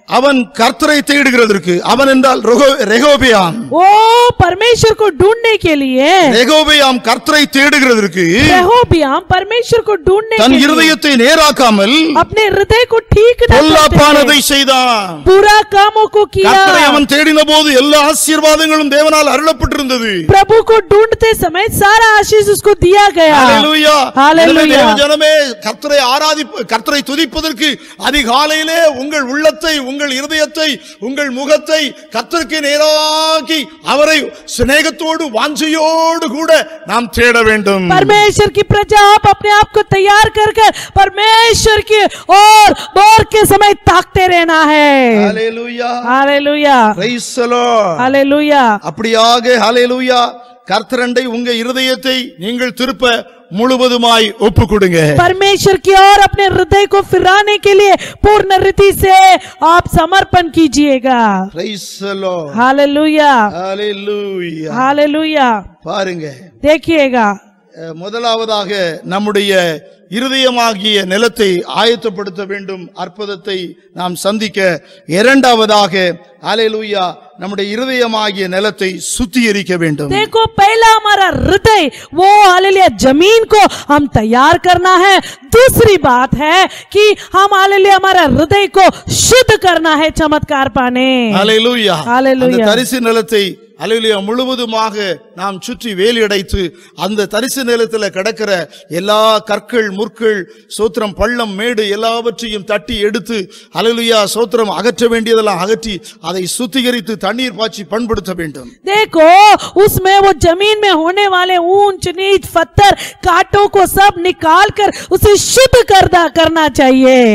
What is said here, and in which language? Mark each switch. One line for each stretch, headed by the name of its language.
Tamil: அவன் கர்த்தரை தேடுகிறதற்கு, அவன் என்றால் ரெகோபெயாம்,
Hindi: वो परमेश्वर को ढूंढने के लिए,
Tamil: ரெகோபெயாம் கர்த்தரை தேடுகிறதற்கு
Hindi: ரெகோபியாம் परमेश्वर को ढूंढने
Tamil: தன்
Hindi: के लिए
Tamil: இருதயத்தை நேராக்காமல்
Hindi: अपने हृदय को ठीक न
Tamil: பொல்லாப்பானதை செய்தான்.
Hindi: बुरा कामों को किया।
Tamil: கர்த்தரை அவன் தேடின போது எல்லா ஆசீர்வாதங்களும் தேவனால் அருளப்பட்டிருந்தது.
Hindi: प्रभु को ढूंढते समय सारा आशीष उसको दिया गया।
Tamil: ஹல்லேலூயா. ஹல்லேலூயா. தேவ ஜனமே, கர்த்தரை துதிப்பதற்கு அதிகாலையிலே உங்கள் உள்ளத்தை, உங்கள் இருதயத்தை, உங்கள் முகத்தை கர்த்தருக்கு நேராக்கி அவரை சிநேகத்தோடு வாஞ்சையோடு கூட நாம் தேட வேண்டும்.
Hindi: परमेश्वर की प्रजा, आप अपने आप को तैयार कर कर परमेश्वर की और बोर के समय ताकते रहना है।
Tamil: ஹல்லேலூயா.
Hindi: Hallelujah.
English: Praise the Lord.
Hindi: Hallelujah.
Tamil: அப்படியாக ஹல்லேலூயா கர்த்தரண்டை உங்க இருதயத்தை நீங்கள் திருப்ப முழுவதுமாய் ஒப்பு கொடுங்க.
Hindi: परमेश्वर की ओर अपने हृदय को फिराने के लिए पूर्ण रीति से आप समर्पण कीजिएगा।
English: Praise the Lord.
Hindi: Hallelujah.
Tamil: Hallelujah.
Hindi: Hallelujah.
Tamil: பாருங்க,
Hindi: देखिएगा,
Tamil: முதலாவதாக நம்முடைய இருதயமாகிய நிலத்தை ஆயத்தப்படுத்த வேண்டும் அற்புதத்தை நாம் சந்திக்க. இரண்டாவதாக ஹல்லேலூயா நம்முடைய இருதயமாகிய நிலத்தை சுத்திகரிக்க வேண்டும்.
Hindi: देखो, पहला हमारा हृदय वो हालेलुया जमीन को हम तैयार करना है। दूसरी बात है कि हम हालेलुया हमारा हृदय को शुद्ध करना है चमत्कार पाने।
Tamil: ஹல்லேலூயா.
Hindi: हालेलुया।
Tamil: அந்த தரிசு நிலத்தை ஹல்லேலூயா முழுவதுமாக நாம் சுற்றி வேலி அடைத்து அந்த தரிசு நிலத்தில் கிடக்கிற எல்லா கற்கள், முற்கள், சோத்திரம், பள்ளம், மேடு எல்லாவற்றையும் தட்டி எடுத்து ஹல்லேலூயா சோத்திரம் அகற்ற வேண்டியதெல்லாம் அகற்றி அதை சுத்திகரித்து தண்ணீர் பாய்ச்சி பண்படுத்த வேண்டும்.
Hindi: देखो, उसमें वो जमीन में होने वाले ऊंच नीच पत्थर कांटों को सब निकाल कर उसे शुद्ध करना चाहिए।